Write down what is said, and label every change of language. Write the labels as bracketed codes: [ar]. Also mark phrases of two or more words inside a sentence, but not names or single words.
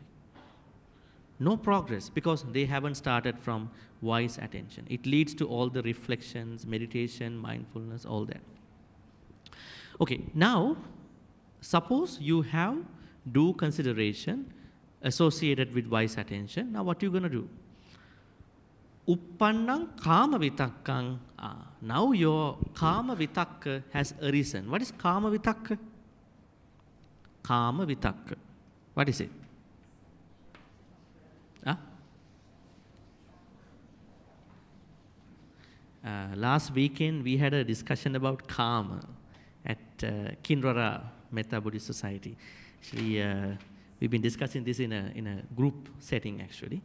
[en] No progress, because they haven't started from wise attention. It leads to all the reflections, meditation, mindfulness, all that. Okay, now suppose you have due consideration associated with wise attention. Now what are you going to do? [pi] Uppannang kama vitakkang. [en] Now your [pi] kama vitakka [en] has arisen. What is [pi] kama vitakka? Kama vitakka. [en] What is it? Last weekend we had a discussion about karma at Kinrara Metta Buddhist Society. Actually, we've been discussing this in a group setting actually.